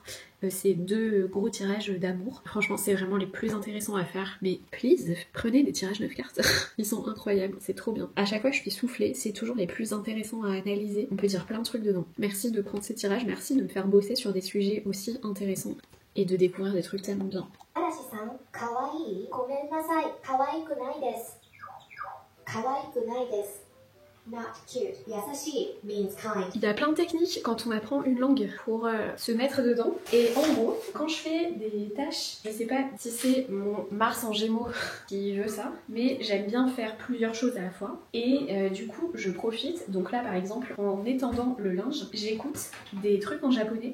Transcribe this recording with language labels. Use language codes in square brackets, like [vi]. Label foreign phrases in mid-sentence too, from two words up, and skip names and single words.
[fr] C'est 2 gros tirages d'amour. Franchement, c'est vraiment les plus intéressants à faire. Mais please, prenez des tirages 9 cartes. Ils sont incroyables, c'est trop bien. À chaque fois que je suis soufflée, c'est toujours les plus intéressants à analyser. On peut dire plein de trucs dedans. Merci de prendre ces tirages, merci de me faire bosser sur des sujets aussi intéressants. Et de découvrir des trucs tellement bien. [ja] 嵐さん、可愛い、ごめんなさい、可愛くないです. 可愛くないです. [en] Not cute. Yasashi means kind. [fr] Il y a plein de techniques quand on apprend une langue pour se mettre dedans. Et en gros, quand je fais des tâches, je sais pas si c'est mon Mars en Gémeaux qui veut ça, mais j'aime bien faire plusieurs choses à la fois. Et du coup, je profite. Donc là, par exemple, en étendant le linge, j'écoute des trucs en japonais.